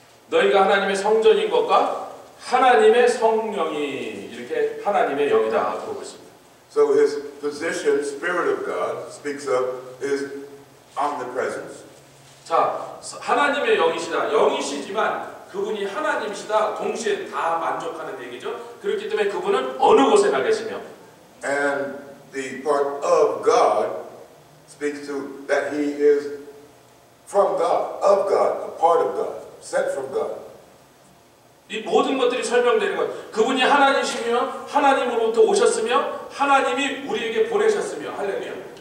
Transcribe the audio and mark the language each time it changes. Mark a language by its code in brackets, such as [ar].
[ko] 너희가 하나님의 성전인 것과 하나님의 성령이 이렇게 하나님의 영이다 부르고 있습니다. [en] So his position, Spirit of God, speaks of his omnipresence. [ko] 자, 하나님의 영이시다. 영이시지만 그분이 하나님이시다. 동시에 다 만족하는 얘기죠. 그렇기 때문에 그분은 어느 곳에나 계시며 [en] And the part of God speaks to that he is from God, of God, a part of God, sent from God. [ko] 이 모든 것들이 설명되는 것. 그분이 하나님이시며 하나님으로부터 오셨으며 하나님이 우리에게 보내셨으며 할렐루야.